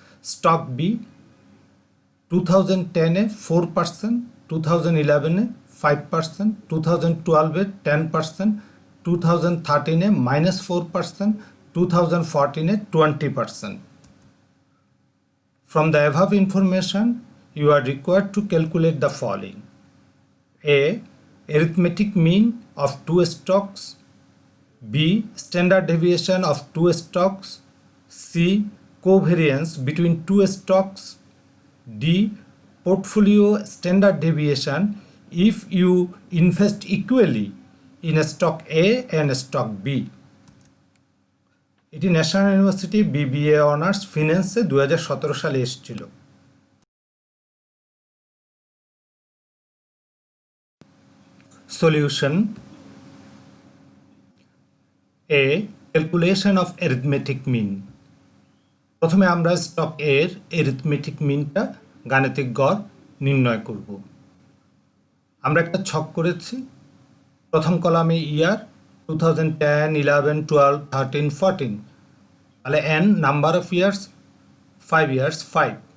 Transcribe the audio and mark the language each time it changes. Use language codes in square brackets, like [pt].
[bn] Stock B 2010-এ 4%, 2011-এ 5%, 2012-এ 10%, 2013-এ -4%, 2014-এ 20%. [en] From the above information, you are required to calculate the following: A. Arithmetic mean of two stocks. B. Standard deviation of two stocks. C. Covariance between two stocks. D. Portfolio standard deviation if you invest equally in a stock A and stock B. [bn] এটি national university BBA honours ফিন্যান্সে 2017 সালে এসেছিল। Solution: A. [en] Calculation of arithmetic mean. [bn] প্রথমে আমরা stock এর arithmetic মিনটা গাণিতিক গড় নির্ণয় করব। আমরা একটা ছক করেছি। প্রথম কলামে ইয়ার 2010, 11, 12, 13, 14, তাহলে n number of years 5 years 5।